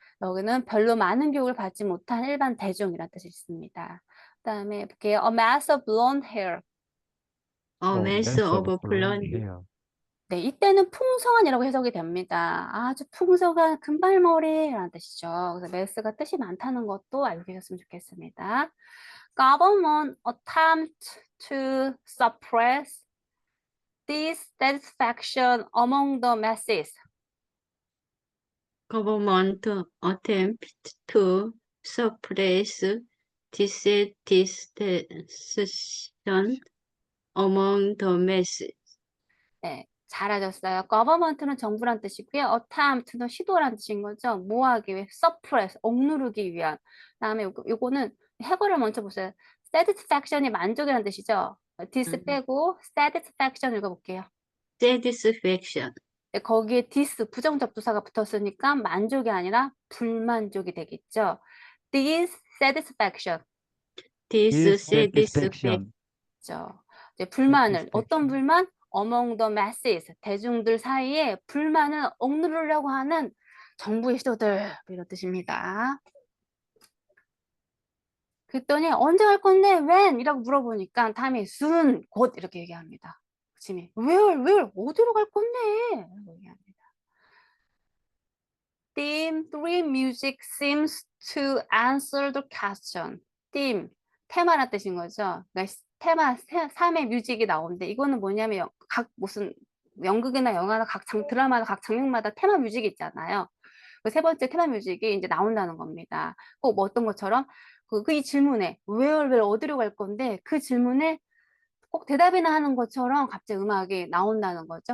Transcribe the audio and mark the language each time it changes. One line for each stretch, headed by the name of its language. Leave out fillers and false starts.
Korean: 여기는 별로 많은 교육을 받지 못한 일반 대중이라는 뜻이 있습니다. 그다음에 볼게요.
English: A mass of blonde hair. 메스 오브 블론드
Korean: 해요. 네, 이때는 풍성한이라고 해석이 됩니다. 아주 풍성한 금발머리라는 뜻이죠. 그래서 mass가 뜻이 많다는 것도 알고 계셨으면 좋겠습니다.
English: Government attempt to suppress dissatisfaction among the masses. government attempt to suppress dissatisfaction among the masses.
Korean: 네, 잘하셨어요. government는 정부란 뜻이고요. attempt는 시도란 뜻인 거죠. 뭐 하기 위해? suppress, 억누르기 위한. 그다음에 요거는 해설을 먼저 보세요. satisfaction이 만족이란 뜻이죠. dis 빼고 satisfaction 읽어볼게요.
English: satisfaction,
Korean: 네, 거기에 dis 부정적 부사가 붙었으니까 만족이 아니라 불만족이 되겠죠.
English: dissatisfaction. dissatisfaction,
Korean: 죠. 이제 불만을 어떤 불만?
English: among the masses
Korean: 대중들 사이에 불만을 억누르려고 하는 정부의 시도들 이런 뜻입니다. 그랬더니 언제 갈 건데 when 이라고 물어보니까 다음에 soon 곧 이렇게 얘기합니다. 그치미 where 어디로 갈 건데 라고 얘기합니다.
English: Theme 3 music seems to answer the question. Theme
Korean: 테마란 뜻인 거죠. 그러니까 테마 3의 뮤직이 나오는데 이거는 뭐냐면 각 무슨 연극이나 영화나 각 드라마나 각 장면마다 테마 뮤직이 있잖아요. 그 세 번째 테마 뮤직이 이제 나온다는 겁니다. 꼭 뭐 어떤 것처럼 이 질문에 where 어디로 갈 건데 그 질문에 꼭 대답이나 하는 것처럼 갑자기 음악이 나온다는 거죠.